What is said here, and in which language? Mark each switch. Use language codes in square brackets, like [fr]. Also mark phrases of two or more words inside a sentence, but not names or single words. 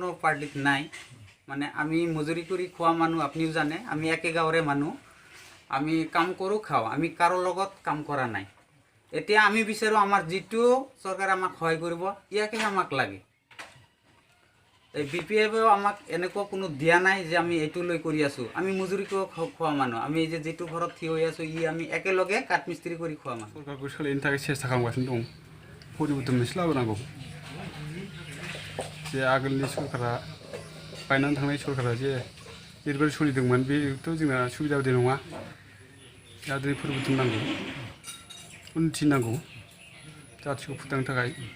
[as] পাৰ্টিত নাই মানে আমি মজুৰি কৰি খোৱা মানুহ আপুনিও জানে আমি একে গাঁৱৰে মানুহ আমি কাম কৰোঁ খাওঁ আমি কাৰো লগত কাম কৰা নাই এতিয়া আমি বিচাৰোঁ আমাৰ যিটো চৰকাৰে আমাক সহায় কৰিব ইয়াকে আমাক লাগে এই BPFও আমাক এনেকুৱা কোনো দিয়া নাই যে আমি এইটো লৈ কৰি আছোঁ আমি মজুৰিকো খোৱা মানুহ আমি যে যিটো ঘৰত থিয় হৈ আছোঁ ই আমি একেলগে কাঠ মিস্ত্ৰী কৰি খোৱা মানুহ [brx] सरकारखौ सोलायनो थाखाय सेस्था खालामगासिनो दं परिबर्तन मोनसे लाबोनांगौ जे आगोलनि सरकारा बायनानै थांनाय सरकारा जे जेरैबायदि सोलिदोंमोन बेथ' जोंना सुबिदा बायदि नङा दा दिनै परिबर्तन नांगौ उन्नति नांगौ जाथिखौ फोथांनो थाखाय